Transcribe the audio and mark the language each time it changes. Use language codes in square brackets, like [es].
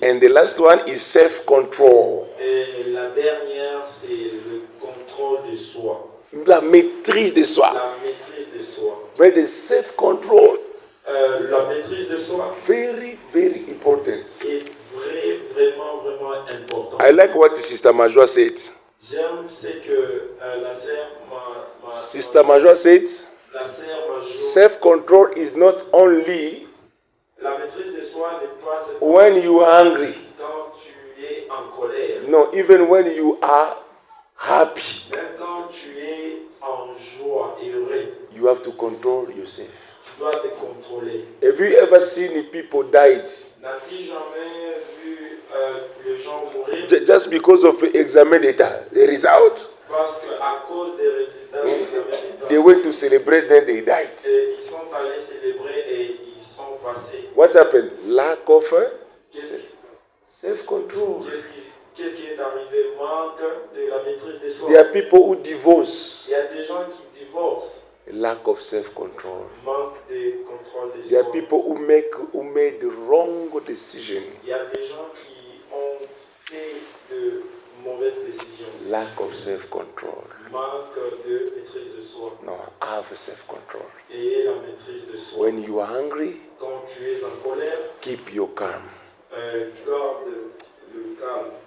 [en] And the last one is self-control. [fr] Et la dernière, c'est le contrôle de soi. La maîtrise de soi. La maîtrise de soi. [en] But the self-control, [fr] La maîtrise de soi [en] very, very important. [fr] est vraiment important. [en] I like what Sister Majwa said. [fr] J'aime ce que la sœur [en] Sister Majwa said, [fr] la sœur Major, [en] self-control is not only [fr] la maîtrise de soi n'est pas seulement [en] when you are angry. [fr] quand tu es en colère, [en] No, even when you are happy, [fr] même quand tu es en joie et heureux, [en] you have to control yourself. [fr] tu dois te contrôler. [en] Have you ever seen people died [fr] N'as-tu jamais vu les gens mourir [en] just because of exam data, the result? [fr] parce qu'à cause des résultats de l'examen [en] They [fr] d'État, [en] went to celebrate, then they died. [fr] et ils sont allés célébrer et ils sont passés. [en] What happened? Lack of [fr] Qu'est-ce [en] self-control. [fr] qu'est-ce qui est arrivé? Manque de la maîtrise de soi. [en] There are people who [fr] Il [en] divorce. [fr] y a des gens qui divorcent, [en] Lack of self-control. [fr] manque de contrôle de [en] There are [fr] soi. [en] people who made the wrong decision. [fr] Il y a des gens qui ont fait de mauvaises décisions. [en] Lack of self-control. [fr] Manque de maîtrise de soi. [en] No, have self-control. [fr] Et la maîtrise de soi. [en] When you are hungry, [fr] Quand tu es en colère, [en] keep your calm. [fr] garde le calme